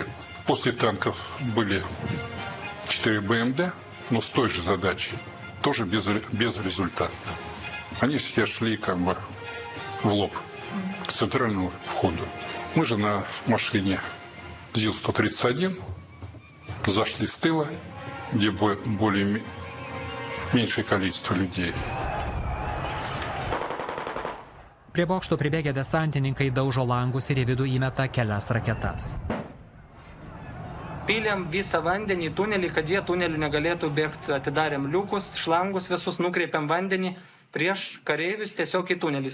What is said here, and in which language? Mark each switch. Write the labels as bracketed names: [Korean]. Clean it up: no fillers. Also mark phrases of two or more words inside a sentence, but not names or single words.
[Russian] После танков были 4 БМД, но с той же задачей, тоже безрезультатно. Они все шли как бы в лоб к центральному входу. Мы же на машине ЗИЛ-131 зашли с тыла, где более меньшее количество людей. [Lithuanian] Prie bokšto pribėgę desantininkai daužo langus ir į vidų įmeta kelias raketas. Pylėm visą vandenį į tunelį, kad jie tunelių negalėtų bėgti. Atidarėm liukus, šlangus visus, nukreipiam vandenį prieš kareivius tiesiog į tunelį.